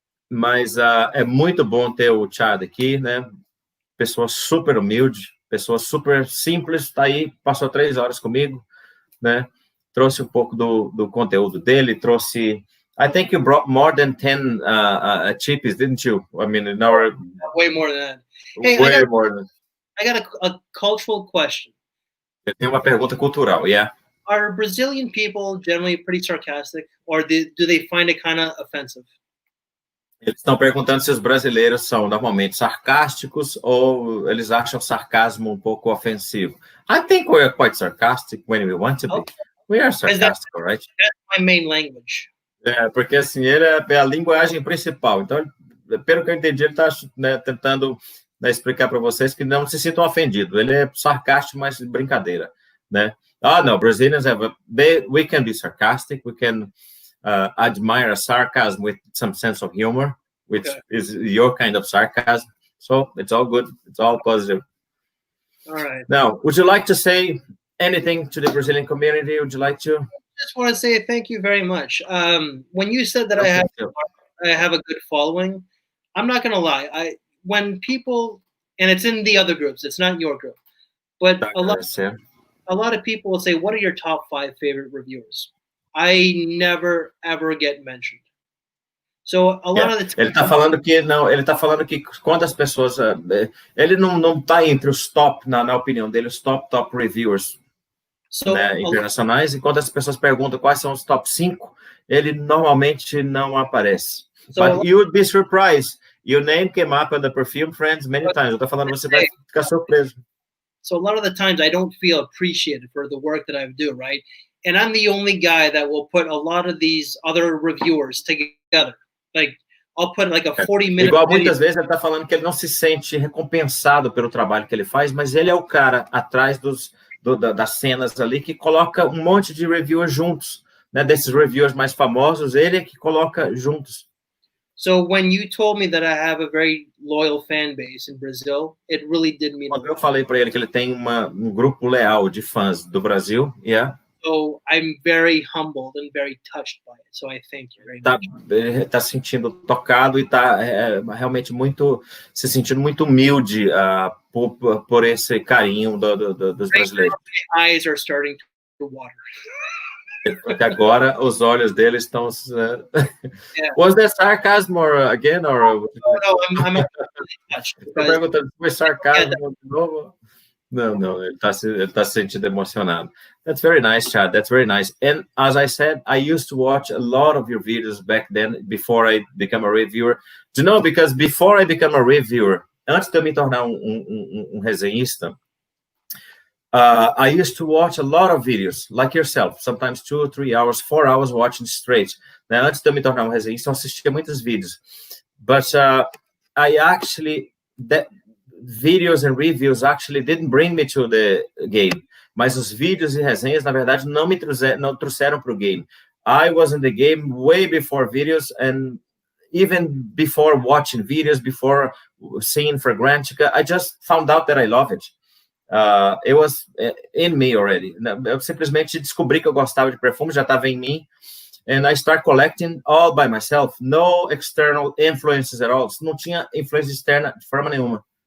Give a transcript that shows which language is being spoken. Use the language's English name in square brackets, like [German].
[Portuguese] Mas é muito bom ter o Chad aqui, né? Pessoa super humilde, pessoa super simples, tá aí, passou 3 horas comigo, né? Trouxe um pouco do conteúdo dele, trouxe... [English] I think you brought more than 10 chippies, didn't you? I mean, in our... Way more than that. Hey, I got a cultural question. [Portuguese] Eu tenho uma pergunta cultural, yeah. [English] Are Brazilian people generally pretty sarcastic, or do they find it kind of offensive? [Portuguese] Eles estão perguntando se os brasileiros são normalmente sarcásticos ou eles acham sarcasmo um pouco ofensivo. [English] I think we are quite sarcastic when we want to be. We are sarcastic, right? That's my main language. [Portuguese] Porque assim, ele é a linguagem principal. Então, pelo que eu entendi, ele está tentando explicar para vocês que não se sintam ofendidos. Ele é sarcástico, mas de brincadeira, né? [English] No, Brazilians we can be sarcastic, we can admire a sarcasm with some sense of humor, which is your kind of sarcasm. So it's all good, it's all positive. All right. Now, would you like to say anything to the Brazilian community? Would you like to? Just want to say thank you very much. When you said that I have a good following, I'm not gonna lie. When people, and it's in the other groups, it's not your group, but a lot of people will say, "What are your top 5 favorite reviewers?" I never ever get mentioned. So a lot of the time, [Portuguese] ele está falando que quando as pessoas, ele não tá entre os top na opinião dele, os top reviewers internacionais, e quando as pessoas perguntam quais são os top 5, ele normalmente não aparece. [English] But you would be surprised. Your name came up on the Perfume Friends many times. [Portuguese] Eu tô falando, você vai ficar surpreso. [English] So a lot of the times I don't feel appreciated for the work that I do, right? And I'm the only guy that will put a lot of these other reviewers together. Like, I'll put like a 40-minute [Portuguese] Igual muitas vezes ele está falando que ele não se sente recompensado pelo trabalho que ele faz, mas ele é o cara atrás das cenas ali que coloca um monte de reviewers juntos, né? Desses reviewers mais famosos, ele é que coloca juntos. [English] So when you told me that I have a very loyal fan base in Brazil, it really did mean. [Portuguese] Quando eu falei para ele que ele tem um grupo leal de fãs do Brasil, [English] So I'm very humbled and very touched by it. So I thank you very much. [Portuguese] Ele está sentindo tocado e está realmente se sentindo muito humilde por esse carinho dos brasileiros. [English] My eyes are starting to water. [Portuguese] Porque agora os olhos dele estão. [English] Was that sarcasm again or? No, I'm touched. [Portuguese] Estou perguntando se foi sarcasmo de novo. Não, ele está se sentindo emocionado. [English] That's very nice, Chad. That's very nice. And as I said, I used to watch a lot of your videos back then before I became a reviewer. Do you know? Because before I became a reviewer, [Portuguese] antes de eu me tornar resenhista, [English] I used to watch a lot of videos, like yourself, sometimes 2 or 3 hours, 4 hours watching straight. [Portuguese] Now, antes de eu me tornar resenhista, eu assistia muitos vídeos. [English] But I actually, videos and reviews actually didn't bring me to the game. [Portuguese] Mas os vídeos e resenhas, na verdade, não trouxeram para o game. [English] I was in the game way before videos, and even before watching videos, before seeing Fragrantica, I just found out that I love it. It was in me already. [Portuguese] Eu simplesmente descobri que eu gostava de perfume, já estava em mim. [English] And I start collecting all by myself. No external influences at all. [Portuguese] Não tinha influência externa de forma nenhuma.